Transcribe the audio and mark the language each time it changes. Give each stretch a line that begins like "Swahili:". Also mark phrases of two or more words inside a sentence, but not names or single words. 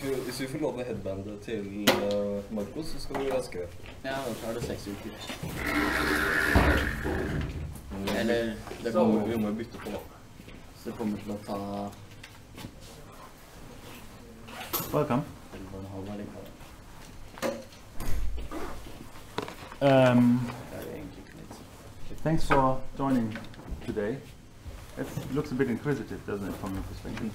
Norwegian: Hvis vi får lov å headbande til Marcos, så skal vi gjøre raskere. Ja, da tar det 6 uker. Eller det kommer, vi må jo bytte på da. Så det kommer til å ta...
English: Welcome. Thanks for joining today. It looks a bit inquisitive, doesn't it, from your perspective?